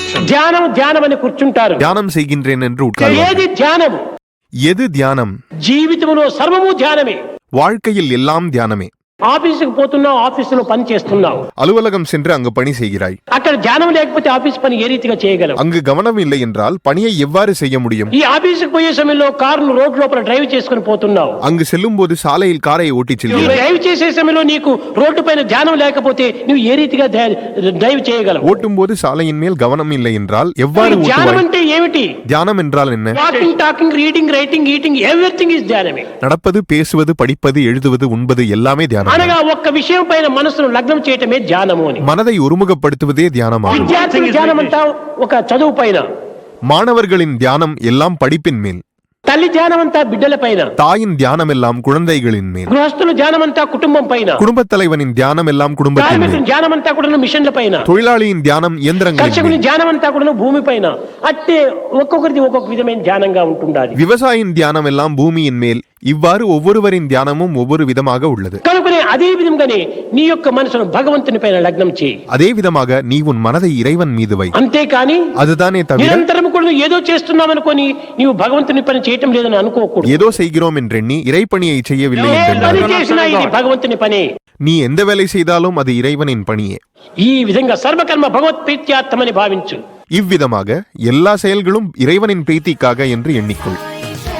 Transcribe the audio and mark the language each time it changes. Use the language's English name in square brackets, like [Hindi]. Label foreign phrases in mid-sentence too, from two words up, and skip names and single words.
[Tamil] தியானம் தியானம் [Telugu] అని కూర్చుంటారు. [Tamil] தியானம் செய்கின்றேன் என்று உட்கார்ந்து [Telugu] ఏది ధ్యానం? [Tamil] எது தியானம்? [Telugu] జీవితంలో సర్వము ధ్యానమే. [Tamil] வாழ்க்கையில் எல்லாம் தியானமே. [Telugu] ఆఫీసుకు పోతున్నావు, ఆఫీసులో పని చేస్తున్నావు, [Tamil] அலுவலகம் சென்று அங்கு பணி செய்கிறாய். [Telugu] అక్కడ ధ్యానం లేకపోతే ఆఫీస్ పని ఏ రీతిగా చేయగలవు? [Tamil] அங்கு கவனம் இல்லை என்றால் பணியை எவ்வாறு செய்ய முடியும்? [Telugu] ఈ ఆఫీసుకు పోయే సమయంలో కారును రోడ్ లోపల డ్రైవ్ చేసుకుని పోతున్నావు. [Tamil] அங்கு செல்லும் போது சாலையில் காரை ஓட்டி [Telugu] ఈ [Tamil] செல்கிறாய். [Telugu] డ్రైవ్ చేసే సమయంలో నీకు రోడ్డు పైన ధ్యానం లేకపోతే నువ్వు ఏ రీతిగా డ్రైవ్ చేయగలవు? [Tamil] ஓட்டும் போது சாலையின் மேல் கவனம் இல்லை என்றால் எவ்வாறு [Telugu] ధ్యానం [Tamil] ஓட்டுவாய்? [Telugu] అంటే ఏమిటి? [Tamil] தியானம் என்றால் என்ன? [English] Walking, talking, reading, writing, eating, everything is ధ్యానమే. [Tamil] நடப்பது, பேசுவது, படிப்பது, எழுதுவது, உண்பது எல்லாமே தியானம். [Telugu] అనగా ఒక్క విషయం పైన మనసును లగ్నం చేయటమే ధ్యానము అని. [Tamil] மனதை ஒருமுகப்படுத்துவதே தியானமாகும். [Telugu] విద్యార్థుల ధ్యానం అంతా ఒక చదువు పైన, [Tamil] மாணவர்களின் தியானம் எல்லாம் படிப்பின் மேல், [Telugu] తల్లి ధ్యానం అంతా బిడ్డల పైన, [Tamil] தாயின் தியானம் எல்லாம் குழந்தைகளின் மேல், [Telugu] గృహస్థుల ధ్యానం అంతా కుటుంబం పైన, [Tamil] குடும்பத் தலைவனின் தியானம் எல்லாம் குடும்பத்தின் [Telugu] కార్మికుని [Tamil] மேல், [Telugu] ధ్యానం అంతా కూడా మిషన్ల పైన, [Tamil] தொழிலாளியின் தியானம் இயந்திரங்களின் [Telugu] కర్షకుని [Tamil] மேல், [Telugu] ధ్యానం అంతా కూడా భూమి పైన. అట్టే ఒక్కొక్కరిది ఒక్కొక్క విధమైన ధ్యానంగా ఉంటుండాలి. [Tamil] விவசாயியின் தியானம் எல்லாம் பூமியின் மேல். இவ்வாறு ஒவ்வொருவரின் தியானமும் ஒவ்வொரு விதமாக உள்ளது. [Telugu] కనుకనే అదే విధంగానే నీ యొక్క మనసును భగవంతుని పైన లగ్నం చేయి. [Tamil] அதே விதமாக நீ உன் மனதை இறைவன் மீது வை. [Telugu] అంతేకాని [Tamil] அதுதானே தவிர [Telugu] నిరంతరం కూడా నువ్వు ఏదో చేస్తున్నావనుకొని నీవు భగవంతుని పని చేయటం లేదని అనుకోకూడదు. [Tamil] ஏதோ செய்கிறோம் என்றெண்ணி இறைப்பணியை செய்யவில்லை [Telugu] ఏ పని [Tamil] என்றெண்ணால் [Telugu] చేసినా ఇది భగవంతుని పని. [Tamil] நீ எந்த வேலை செய்தாலும் அது இறைவனின் பணியே. [Telugu] ఈ విధంగా సర్వకర్మ భగవత్ ప్రీత్యార్థమని భావించు. [Tamil] இவ்விதமாக எல்லா செயல்களும் இறைவனின் பிரீத்திக்காக என்று எண்ணிக்கொள்.